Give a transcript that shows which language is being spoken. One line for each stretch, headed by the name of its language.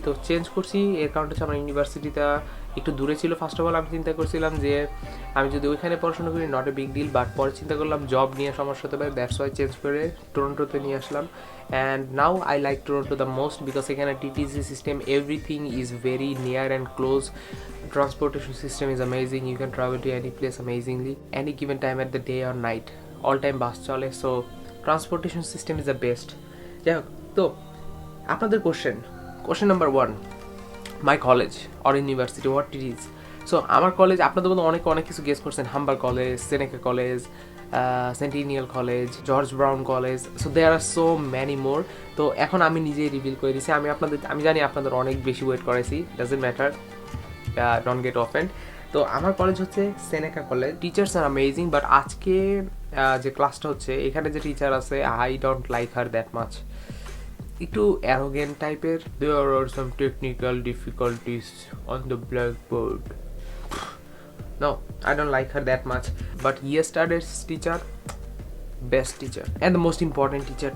Bangla: তো চেঞ্জ করছি এর কারণটা হচ্ছে আমার ইউনিভার্সিটিটা একটু দূরে ছিল। ফার্স্ট অফ অল আমি চিন্তা করছিলাম যে আমি যদি ওইখানে পড়াশোনা করি,
English: not a big deal,
Bangla: but পরে চিন্তা করলাম জব নিয়ে সমস্যা হতে পারে, দ্যাটস ওয়াই চেঞ্জ করে টরন্টোতে নিয়ে আসলাম।
English: And now I like Toronto the most, because এখানে TTC system, everything is very near and close. Transportation system is amazing. You can travel to any place amazingly, any given time at the day or night. All time
Bangla: বাস চলে,
English: so transportation system is the best.
Bangla: যাই হোক, তো আপনাদের question number 1,
English: My college or university, what it is.
Bangla: So আমার college, আপনাদের মধ্যে অনেক কিছু গেস করছেন, Humber college, Seneca college, সেন্টিনিয়াল college, George brown college,
English: So there are so many more.
Bangla: তো এখন আমি নিজেই রিভিল করে দিছি। আমি জানি আপনাদের অনেক বেশি ওয়েট করাইছি, doesn't matter,
English: Don't get offend.
Bangla: তো আমার কলেজ হচ্ছে সেনেকা college. Teachers are amazing, but আজকে যে ক্লাসটা হচ্ছে, এখানে যে টিচার আছে,
English: I don't like her that much.
Bangla: একটু অ্যারোগেন্ট টাইপের।
English: There are some technical difficulties on the blackboard. No, I don't like her that much. But yesterday's teacher, best teacher and the most important teacher.